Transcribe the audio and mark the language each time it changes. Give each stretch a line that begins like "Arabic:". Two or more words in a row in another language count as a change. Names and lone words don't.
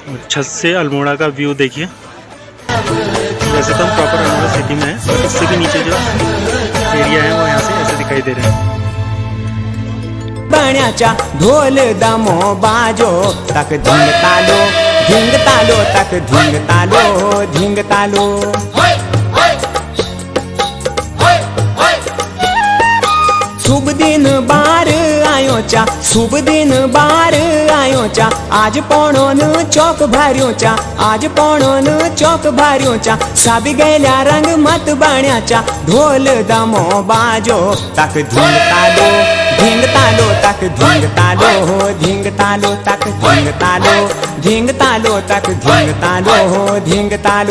Hindi: छत से अल्मोड़ा का व्यू देखिए। वैसे तो हम प्रॉपर अल्मोड़ा सिटी में है, और इससे भी नीचे जो एरिया है वो यहाँ से ऐसे दिखाई दे रहे हैं।
Lambadi: बण्याचा ढोल दमो बाजो तक धिंग तालो तक धिंग तालो होय होय होय होय शुभ दिन बार आयो चा शुभ दिन बार आयो चा आज पोणोन चौक भार्यो चा आज पोणोन चौक भार्यो चा साबी गेल्या रंग मत बाण्याचा ढोल दमो बाजो तक धिंग तालो तक धिंग तालो धिंग तालो तक धिंग तालो धिंग तालो तक धिंग तालो धिंग तालो